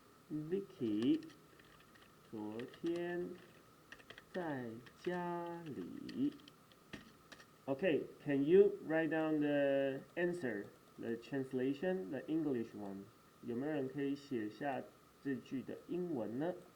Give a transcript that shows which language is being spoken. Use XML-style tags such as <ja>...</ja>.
<zh>Vicky 昨天在家里。</zh> <en>Okay, can you write down the answer, the translation, the English one?</en> <zh>有没有人可以写下这句的英文呢？</zh>